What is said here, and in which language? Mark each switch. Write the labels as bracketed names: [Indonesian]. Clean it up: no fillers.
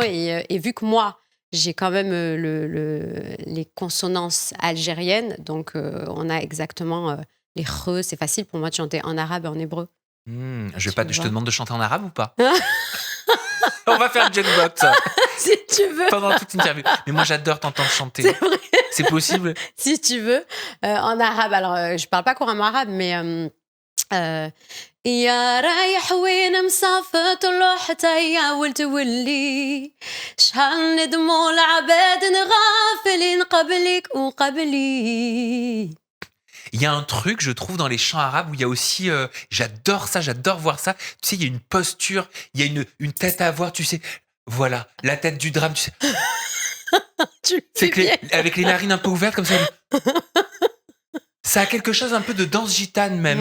[French] Et vu que moi, j'ai quand même les consonances algériennes, donc on a exactement les re, c'est facile pour moi de chanter en arabe et en hébreu. Je te demande de chanter en arabe ou pas? On va faire le jukebox si tu veux. pendant toute l'interview. Mais moi, j'adore t'entendre chanter. C'est vrai. C'est possible? Si tu veux. En arabe. Alors, je parle pas couramment arabe, mais... [Arabic] يا رايح وين مسافر طلع حتى يا ولد ولي شحال ندموا العباد غافلين قبلك وقبلي. [French] Il y a un truc, je trouve, dans les chants arabes où il y a aussi... j'adore ça, j'adore voir ça. Tu sais, il y a une posture, il y a une tête à voir, tu sais. Voilà, la tête du drame, tu sais. C'est que avec les narines un peu ouvertes comme ça. Ça a quelque chose un peu de danse gitane même.